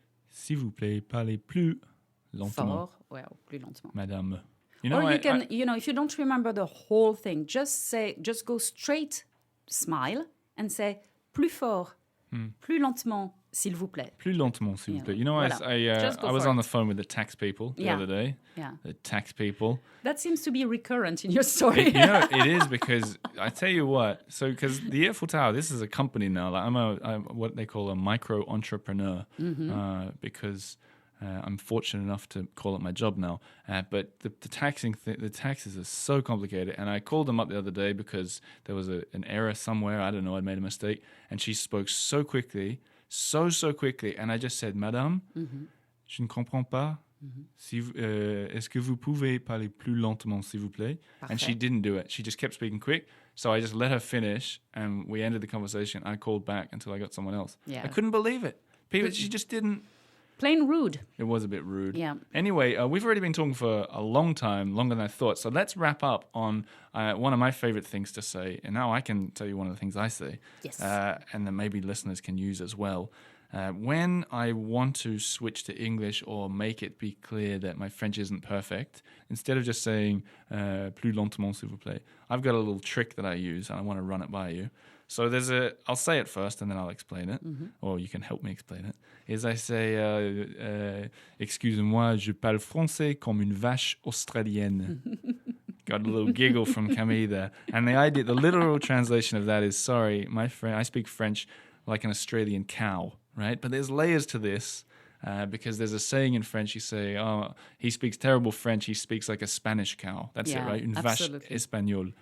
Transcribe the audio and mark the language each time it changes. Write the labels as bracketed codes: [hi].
[fr] S'il vous plaît, parlez plus lentement. Fort, [en] well, [fr] plus lentement. Madame. [en] Or you can, if you don't remember the whole thing, just go straight, smile, and say [fr] plus fort, plus lentement, s'il vous plaît. Plus lentement, s'il vous plaît. Voilà. [en] I was on the phone with the tax people the other day. Yeah. The tax people. That seems to be recurrent in your story. It is, because I tell you what. So, because the Earful Tower, this is a company now. Like I'm what they call a micro entrepreneur, because I'm fortunate enough to call it my job now. But the taxes are so complicated. And I called them up the other day because there was an error somewhere. I don't know. I'd made a mistake, and she spoke so quickly. So quickly, and I just said, [fr] Madame, je ne comprends pas. Est-ce que vous pouvez parler plus lentement, s'il vous plaît? Parfait. [en] And she didn't do it. She just kept speaking quick. So I just let her finish, and we ended the conversation. I called back until I got someone else. Yeah. I couldn't believe it. She just didn't. Plain rude. It was a bit rude. Yeah. Anyway, we've already been talking for a long time, longer than I thought. So let's wrap up on one of my favorite things to say. And now I can tell you one of the things I say. Yes. And then maybe listeners can use as well. When I want to switch to English or make it be clear that my French isn't perfect, instead of just saying [fr] plus lentement, s'il vous plaît, [en] I've got a little trick that I use, and I want to run it by you. So I'll say it first, and then I'll explain it, or you can help me explain it. Is I say, [fr] excusez-moi, je parle français comme une vache australienne. [en] Got a little giggle from Camille there. And the literal translation of that is, sorry, I speak French like an Australian cow, right? But there's layers to this. Because there's a saying in French, you say, oh, he speaks terrible French, he speaks like a Spanish cow. That's it, right? [fr] Une vache espagnole.